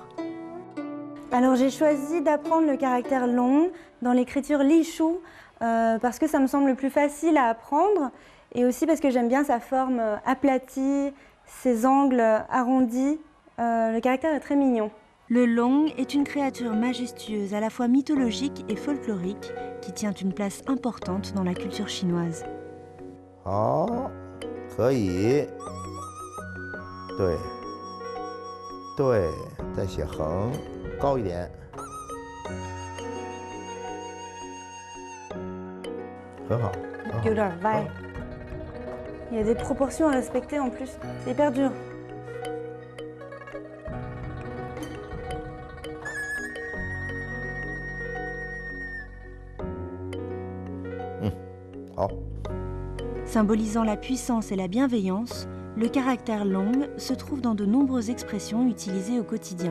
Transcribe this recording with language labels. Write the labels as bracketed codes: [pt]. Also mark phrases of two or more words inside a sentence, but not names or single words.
[fr] Alors j'ai choisi d'apprendre le caractère long dans l'écriture Li Shu parce que ça me semble le plus facile à apprendre et aussi parce que j'aime bien sa forme aplatie, ses angles arrondis. Le caractère est très mignon. Le Long est une créature majestueuse à la fois mythologique et folklorique qui tient une place importante dans la culture chinoise. [zh] 好，可以，对，对，再写横，高一点，很好，很好。有点歪。 [fr] Il y a des proportions à respecter en plus. C'est hyper dur. [zh] 好。 [fr] Symbolisant la puissance et la bienveillance, le caractère long se trouve dans de nombreuses expressions utilisées au quotidien.